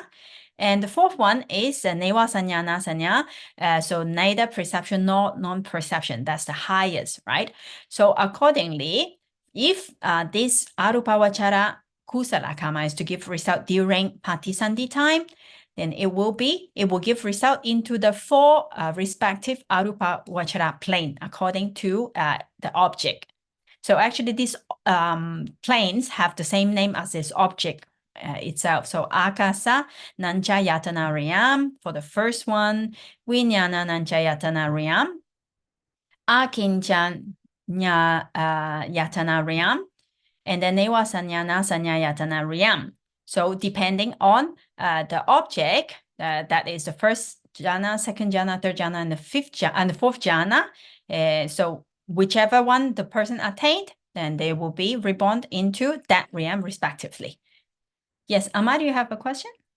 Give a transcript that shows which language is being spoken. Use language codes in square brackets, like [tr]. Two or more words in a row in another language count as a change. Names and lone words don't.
[en] And the fourth one is [pi] Neva Sanyana Sanya, [en] so neither perception nor non-perception. That's the highest, right? So accordingly, if this [pi] Arupavachara Kusala Kamma [en] is to give result during Patisandhi time, then it will give result into the 4 respective [pi] arupa vachara [en] plane according to the object. So actually these planes have the same name as this object itself. So [pi] akasa nanchayatana riyam [en] for the first one, [pi] vinyana nanchayatana riyam, akincha yatana riyam, [en] and then [pi] neva sanyana sanyayatana riyam. [en] So depending on the object, that is the first jhana, second jhana, third jhana, and the fourth jhana. So whichever one the person attained, then they will be reborn into that realm respectively. Yes, Amar, you have a question?